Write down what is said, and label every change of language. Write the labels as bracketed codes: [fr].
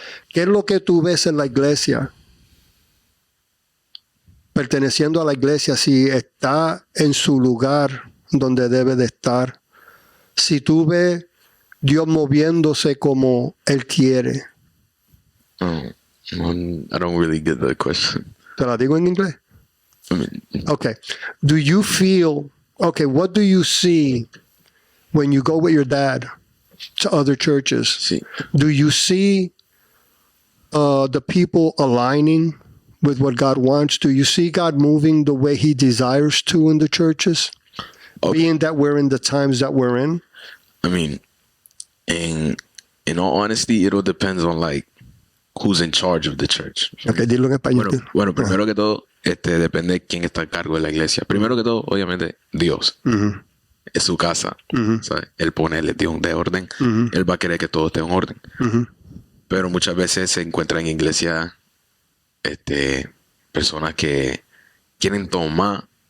[es] ¿Qué es lo que tú ves en la iglesia? Perteneciendo a la iglesia, si está en su lugar donde debe de estar. Si tú ves Dios moviéndose como Él quiere. [en] I don't really get the question. [es] ¿Te la digo en inglés? [en] I mean, Okay. Do you feel, what do you see when you go with your dad to other churches? [es] sí. [en] Do you see the people aligning with what God wants? Do you see God moving the way He desires to in the churches? Okay. Being that we're in the times that we're in? I mean, in all honesty, it all depends on like who's in charge of the church. [es] Okay, dilo en español. Bueno, primero que todo, depende de quién está a cargo de la iglesia. Primero que todo, obviamente, Dios. Es su casa. ¿Sabes? Él pone el de orden. Él va a querer que todo esté en orden. Pero muchas veces se encuentran en iglesia personas que quieren tomar